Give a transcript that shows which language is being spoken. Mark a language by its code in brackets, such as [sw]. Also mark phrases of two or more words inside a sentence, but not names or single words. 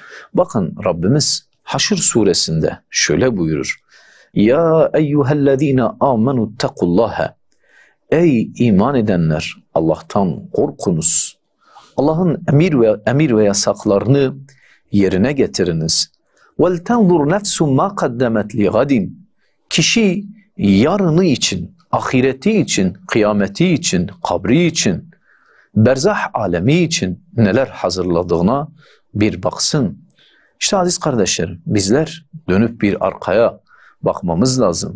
[tr] Bakın Rabbimiz Haşr suresinde şöyle buyurur: [ar] يا أيها الذين آمنوا اتقوا الله. [tr] Ey iman edenler, Allah'tan korkunuz. Allah'ın emir ve yasaklarını yerine getiriniz. [ar] وَلْتَنْظُرْ نَفْسُ مَا قَدَّمَتْ لِغَدٍ. [tr] Kişi yarını için, ahireti için, kıyameti için, kabri için, berzah alemi için neler hazırladığına bir baksın. İşte aziz kardeşlerim, bizler dönüp bir arkaya bakmamız lazım.